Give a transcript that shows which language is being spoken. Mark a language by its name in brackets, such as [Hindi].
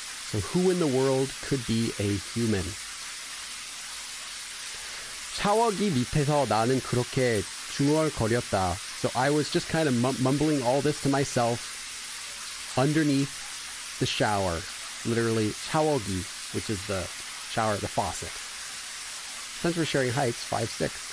[English] So who in the world could be a human? [Korean] 샤워기 밑에서 나는 그렇게 중얼거렸다. [English] So I was just kind of mumbling all this to myself underneath the shower. Literally, 샤워기, which is the shower, the faucet. Since we're sharing heights, 5'6".